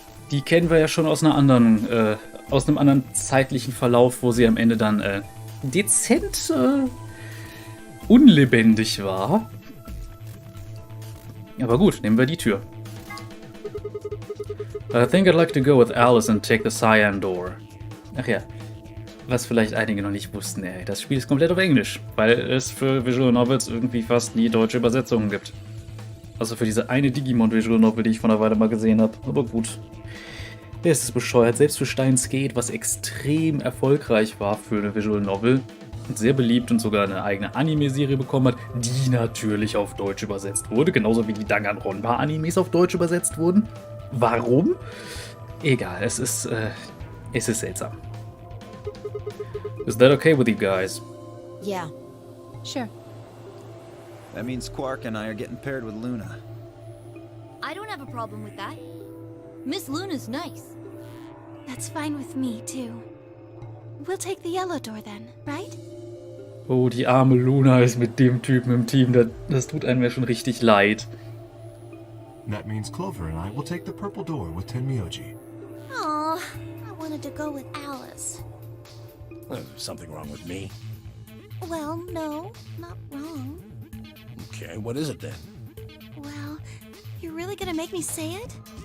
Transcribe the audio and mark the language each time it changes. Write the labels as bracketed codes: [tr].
[de] Die kennen wir ja schon aus einem anderen zeitlichen Verlauf, wo sie am Ende dann dezent unlebendig war. Aber gut, nehmen wir die Tür. [en] I think I'd like to go with Alice and take the cyan door. [de] Ach ja, was vielleicht einige noch nicht wussten, ey. Das Spiel ist komplett auf Englisch, weil es für Visual Novels irgendwie fast nie deutsche Übersetzungen gibt. Also für diese eine Digimon Visual Novel, die ich vor einer Weile mal gesehen habe. Aber gut. Es ist bescheuert. Selbst für Steins Gate, was extrem erfolgreich war für eine Visual Novel und sehr beliebt und sogar eine eigene Anime-Serie bekommen hat, die natürlich auf Deutsch übersetzt wurde. Genauso wie die Danganronpa-Animes auf Deutsch übersetzt wurden. Warum? Egal, es ist seltsam. [en] Is that okay with you guys? Yeah. Sure. That means Quark and I are getting paired with Luna. I don't have a problem with that. Miss Luna's nice. That's fine with me, too. We'll take the yellow door then, right? [de] Oh, die arme Luna ist mit dem Typen im Team. Das tut einem ja schon richtig leid. [en] That means Clover and I will take the purple door with Tenmyoji. Aw, I wanted to go with Alice. There's something wrong with me. Well, no, not wrong. Okay, what is it then? Well, you're really gonna make me say it?